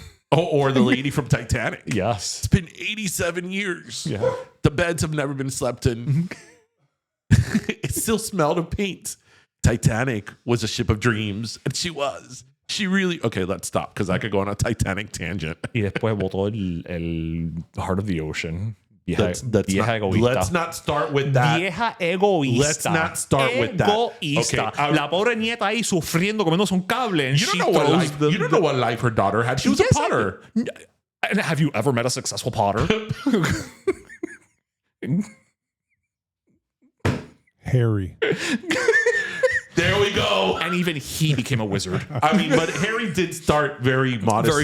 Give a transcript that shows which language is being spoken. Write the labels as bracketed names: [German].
[English] or the lady from Titanic. yes, It's been 87 years. Yeah. The beds have never been slept in. It still smelled of paint. Titanic was a ship of dreams, and she was. She really... Okay, let's stop, because I could go on a Titanic tangent. [Spanish] Y después botó el heart of the ocean. [English] Let's not start with that. [Spanish] Vieja egoísta. [English] Let's not start with that. [Spanish] Egoísta. [English] Okay, [Spanish] La pobre nieta ahí sufriendo, comiéndose un cable. [English] And you don't know what life her daughter had. She was a potter. And have you ever met a successful potter? Harry. There we go. And even he became a wizard. I mean, but Harry did start very modestly.